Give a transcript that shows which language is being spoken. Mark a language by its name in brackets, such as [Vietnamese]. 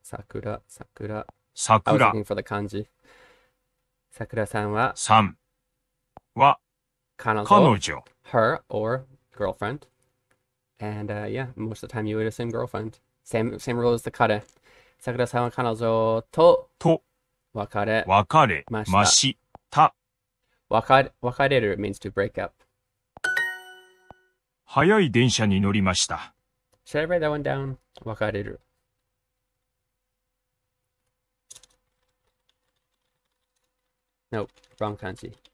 [English] I was looking for the kanji. [Japanese] Sakura-san はさんは彼女 [English] her or girlfriend. And most of the time you would assume girlfriend. Same rule as the kare. [Japanese] Sakura-san は彼女と別れました。 [English] wakareru means to break up. [Japanese] 早い電車に乗りました。 [English] Should I write that one down? Wakareru. Nope, wrong kanji.